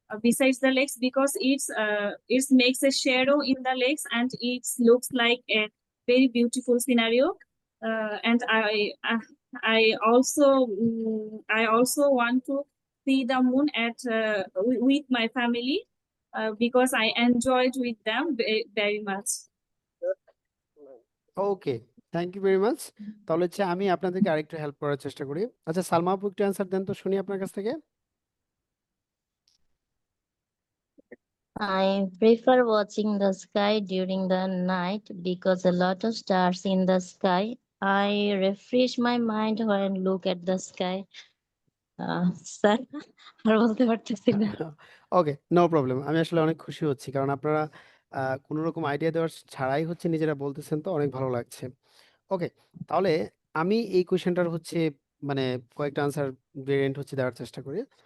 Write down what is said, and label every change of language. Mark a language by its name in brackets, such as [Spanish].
[English] Besides the lakes, because it makes a shadow in the lakes and it looks like a very beautiful scenario. And I also I also want to see the moon with my family because I enjoyed with them very much. Okay, thank you very much. [Bangla] তাহলে হচ্ছে আমি আপনাদেরকে আরেকটু help করার চেষ্টা করি। আচ্ছা সালমা আপু একটু অ্যান্সার দেন তো শুনি আপনার কাছ থেকে। [English] I prefer watching the sky during the night because a lot of stars in the sky. I refresh my mind when look at the sky. [Bangla] Sir, আর বলতে পারতেছি না। [English] Okay, no problem. [Bangla] আমি আসলে অনেক খুশি হচ্ছি কারণ আপনারা কোনো রকম আইডিয়া দেওয়ার ছাড়াই হচ্ছে নিজেরা বলতেছেন, তো অনেক ভালো লাগছে। ওকে, তাহলে আমি এই কোয়েশ্চেনটার হচ্ছে মানে কয়েকটা আনসার ভেরিয়েন্ট হচ্ছে দেওয়ার চেষ্টা করি।